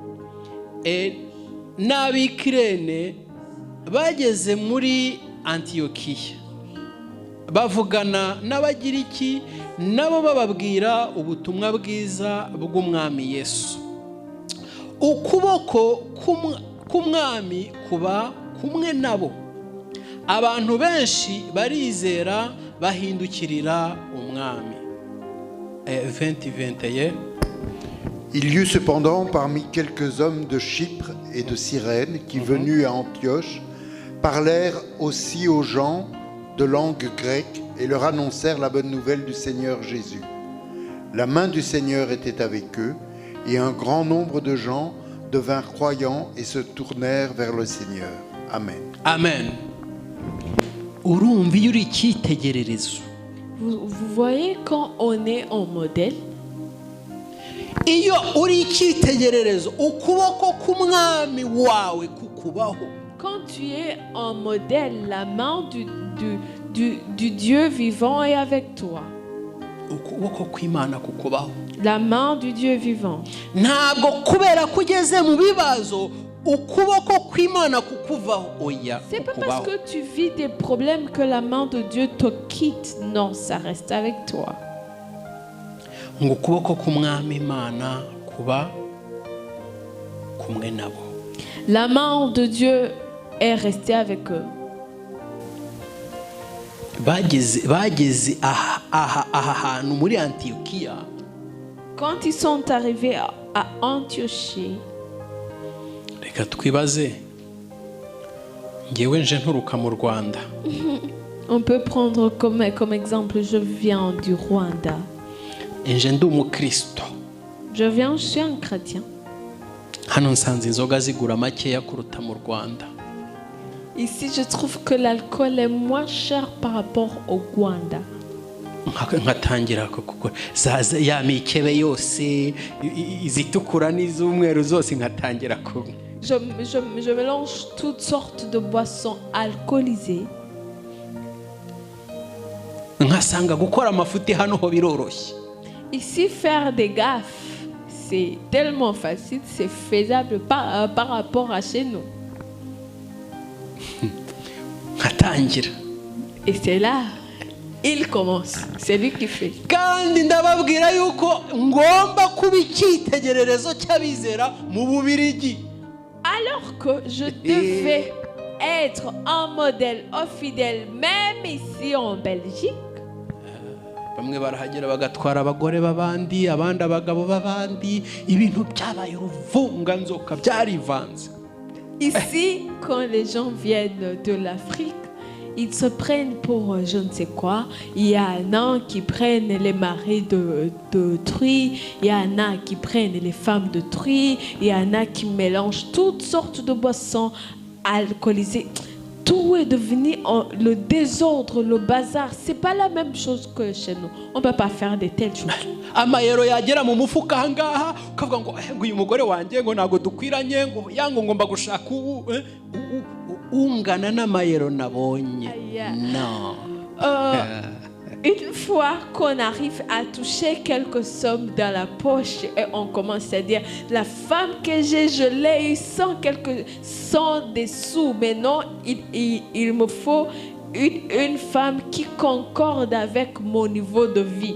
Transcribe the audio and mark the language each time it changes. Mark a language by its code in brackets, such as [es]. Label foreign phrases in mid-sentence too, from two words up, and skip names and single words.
[rw] n'ab'Ikirene bageze muri Antiyokiya bavugana n'Abagiriki, nabo bababwira ubutumwa bwiza bw'umwami Yesu. Ukuboko k'umwami kuba kumwe nabo, abantu benshi barizera bahindukirira umwami. 20-21. [fr] Il y eut cependant parmi quelques hommes de Chypre et de Cyrène qui, venus à Antioche, parlèrent aussi aux gens de langue grecque et leur annoncèrent la bonne nouvelle du Seigneur Jésus. La main du Seigneur était avec eux, et un grand nombre de gens devinrent croyants et se tournèrent vers le Seigneur. Amen. Amen. [rw] Urumva iyo uri icyitegererezo. [fr] Vous voyez quand on est en modèle? [rw] Iyo uri icyitegererezo, ukuboko k'umwami wawe kukubaho. [fr] Quand tu es en modèle, la main du Dieu vivant est avec toi. [rw] Ukuboko kw'Imana kukubaho. [fr] La main du Dieu vivant. [rw] Ntabwo kubera kugeze mu bibazo ukuboko kw'Imana kukuvaho. Oya. [fr] C'est pas parce que tu vis des problèmes que la main de Dieu te quitte. Non, ça reste avec toi. [rw] Ngo ukuboko k'umwami Imana kuba kumwe nabo. [fr] La main de Dieu est restée avec eux. [rw] bageze aha hantu muri Antiyokiya. [fr] Quand ils sont arrivés à Antiochie, [rw] reka twibaze, ngewe nje nturuka mu Rwanda. [fr] On peut prendre comme exemple, je viens du Rwanda. [rw] Nje ndi umukristo. [fr] Je suis un chrétien. [rw] Hano nsanze inzoga zigura makeya kuruta mu Rwanda. [fr] Ici, je trouve que l'alcool est moins cher par rapport au Rwanda. [rw] Nkatangira kugura ya mikebe yose izitukura n'izumweru zose nkatangira kunywa. [fr] Je mélange toutes sortes de boissons alcoolisées. [rw] Nkasanga gukora amafuti hano ho biroroshye. [fr] Ici, faire des gaffes, c'est tellement facile, c'est faisable par rapport à chez nous. [rw] Nkatangira. [fr] Et c'est là, il commence. C'est lui qui fait. [rw] Kandi ndababwira yuko ngomba kuba icyitegererezo cy'abizera mu Bubiligi. [fr] Alors que je devais être un modèle fidèle, même ici en Belgique. [rw] Bamwe barahagera bagatwara abagore b'abandi, abandi abagabo b'abandi, ibintu byabaye uruvunganzoka byarivanze. [fr] Ici, quand les gens viennent de l'Afrique, ils se prennent pour je ne sais quoi. Il y en a qui prennent les maris d'autrui, il y en a qui prennent les femmes d'autrui, il y en a qui mélangent toutes sortes de boissons alcoolisées. Tout est devenu le désordre, le bazar. C'est pas la même chose que chez nous. On peut pas faire de telles choses. [rw] Amayero yagera mu mufuka ahangaha ukavuga ngo uyu mugore wanjye ngo ntago dukwiranye ngo yango ngomba gushaka ungana n'amayero nabonye. [fr] Non. Une fois qu'on arrive à toucher quelques sommes dans la poche et on commence à dire la femme que j'ai, je l'ai eu sans des sous, mais non, il me faut une femme qui concorde avec mon niveau de vie.